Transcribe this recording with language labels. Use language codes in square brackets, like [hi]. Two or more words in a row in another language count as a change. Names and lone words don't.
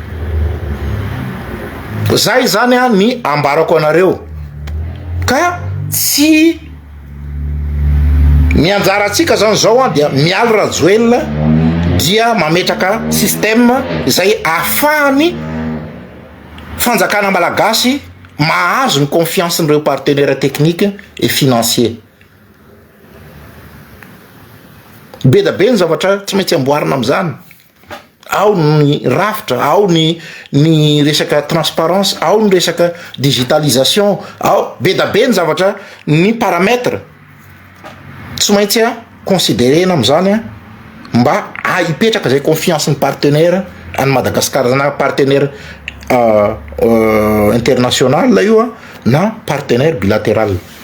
[mg] Zay zany ny ambarako anareo ka tsy ny anjaratsika zany zao dia mialy rajoelina dia mametraka système izay ahafahany fanjakana malagasy mahazo ny confiance n'ireo [fr] partenaires techniques et financiers. [mg] Be da be ny zavatra tsy maintsy amboarina am'zany, ao ny rafitra, ao ny resaka transparence, ao ny resaka digitalisation, ao be da be ny zavatra, ny paramètre tsy maintsy considérena am'zany mba hipetraka zay confiance ny partenaire any Madagascar zany [fr] partenaire international [mg] io na [fr] partenaire bilatéral.